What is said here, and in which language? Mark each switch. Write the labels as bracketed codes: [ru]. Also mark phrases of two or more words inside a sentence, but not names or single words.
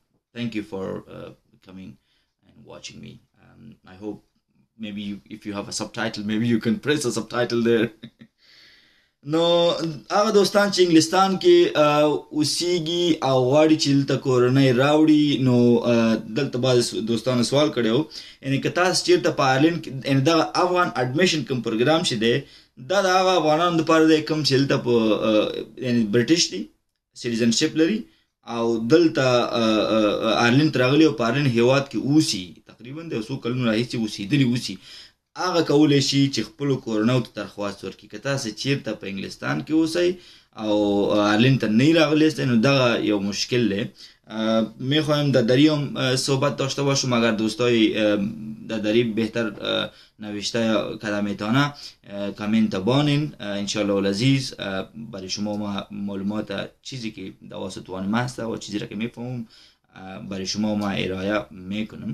[en] Thank you for coming and watching me. I hope maybe if you have a subtitle, maybe you can press a subtitle there. [ps] نو هغه دوستان چې انګلستان کې اوسېږي او غواړي چې دلته کورنۍ راوړي، نو دلته بعض دوستانو سوال کړی و، یعنې که تاسو چېرته په آیرلینډ کې، یعنې دغه افغان اډمیشن کوم پروګرام چې دی دا د هغه افغانانو دپاره دی کوم چې دلته په یعنې برټش دي، سټیزنشپ لري او دلته آیرلینډ ته راغلي او په آیرلینډ هېواد کې اوسي، تقریبا د یو څو کلونو راهیسې اوسېدلي اوسي، هغه کولی شي چې خپلو کورنیو ته درخواست ورکړي. که تاسو چېرته په انګلستان کې اوسئ او آیرلینډ ته نه راغلی هستئ، نو دغه یو مشکل دی. [fa] میخوایم در دری هم صحبت داشته باشم. اگر دوستای در دری بهتر نوشته کلمتانه کامنت بانین [ar] انشالله العزیز. [fa] برای شما ما معلومات چیزی که توسط وانم هست و چیزی را که میفهمم برای شما ما ارائه میکنم.